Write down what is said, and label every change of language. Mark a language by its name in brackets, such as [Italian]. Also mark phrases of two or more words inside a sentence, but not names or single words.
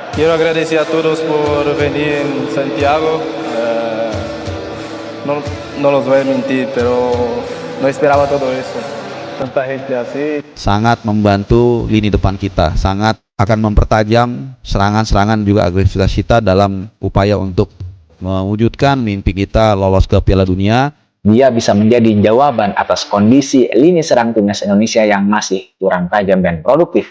[Spanish] Quiero agradecer a todos por venir en Santiago. No, no los voy a mentir, pero no esperaba todo eso. Tanta gente así. [Indonesian] Sangat membantu lini depan kita, sangat akan mempertajam serangan-serangan juga agresivitas kita dalam upaya untuk mewujudkan mimpi kita lolos ke Piala Dunia. Dia bisa menjadi jawaban atas kondisi lini serang timnas Indonesia yang masih kurang tajam dan produktif.